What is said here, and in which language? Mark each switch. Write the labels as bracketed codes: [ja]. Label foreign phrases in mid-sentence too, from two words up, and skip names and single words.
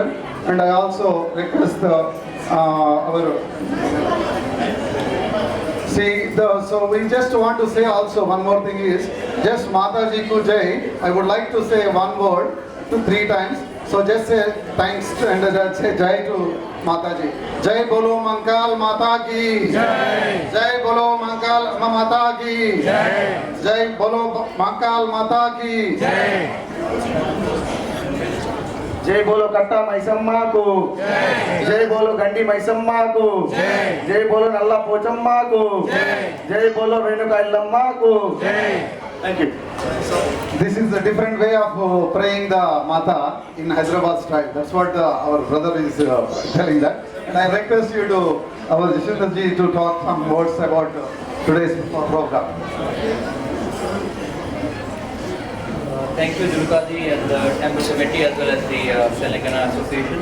[en] And I also request so we just want to say also one more thing is, just [hi] माताजी कु जय, [en] I would like to say one word to 3 times. So just say thanks and say Jai to Mataji. [hi] जय बोलो मंकल माता की जय। जय बोलो मंकल माता की जय. जय बोलो मंकल माता की जय. जय बोलो कट्टा मैसम्मा को जय बोलो गंडी मैसम्मा को जय बोलो नल्ला पोचम्मा को जय बोलो रेणुका इल्लम्मा को. [en] Thank you. This is a different way of praying the Mata in Hyderabad style. That's what our brother is telling that. And I request you to, our Jashwintar ji, to talk some words about today's program. Thank you, Durga ji, and the temple committee as well as the Telangana Association.